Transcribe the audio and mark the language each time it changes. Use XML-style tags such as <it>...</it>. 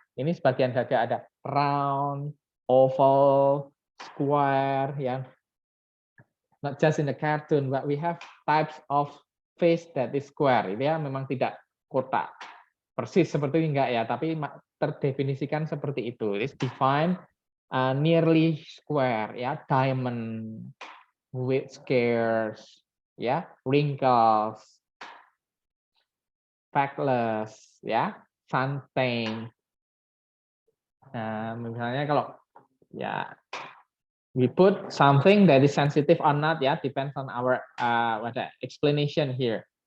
<id>Ini sebagian saja ada round, oval, square, ya.</id> <en>Not just in the cartoon, but we have types of face that is square.</en> <id>Itu ya memang tidak kotak persis seperti ini enggak ya, tapi terdefinisikan seperti itu.</id> <en>It's defined nearly square, ya, diamond, with squares, ya, wrinkles, speckless, ya, suntan.</en> <id>Nah, misalnya kalau</id> <en>ya we put something that is sensitive or not, ya, depends on our explanation here.</en>